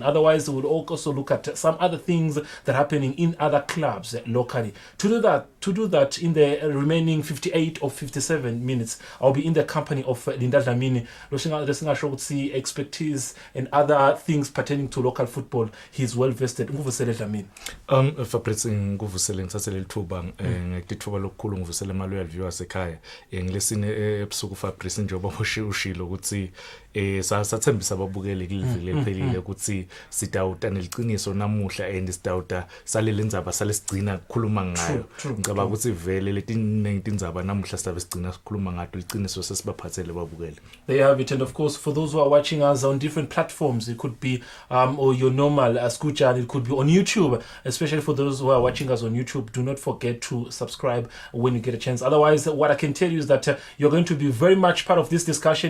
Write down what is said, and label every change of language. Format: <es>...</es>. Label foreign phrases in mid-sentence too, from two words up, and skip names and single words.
<en>Otherwise, we'll also look at some other things that are happening in other clubs locally. To do that in the remaining 58 or 57 minutes, I'll be in the company of Linda Dlamini, see expertise and other things pertaining to local football. He's well vested.</en> <ss>Nguvusele Dlamini. Fabrice nguvusele ngithathe leli thuba ngithuba lokukhulu ngivusele</ss> <en>amaloyal viewers</en> <ss>ekhaya ngilesine ebusuku Fabrice njengoba ushilo ukuthi sathembisa ababukeli kulivile lephelile ukuthi sidawuta neliqiniso namuhla and sidawuta salele indzaba salesigcina ukukhuluma ngayo. Ngicabanga ukuthi vele leti indzaba namuhla sizabe sigcina sikhuluma ngayo liqiniso sesibaphathele ababukeli.</ss> <en>There you have it. And of course, for those who are watching us on different platforms, it could be or your normal Skucha, it could be on YouTube. Especially for those who are watching us on YouTube, do not forget to subscribe when you get a chance. Otherwise, what I can tell you is that you're going to be very much part of this discussion.</en>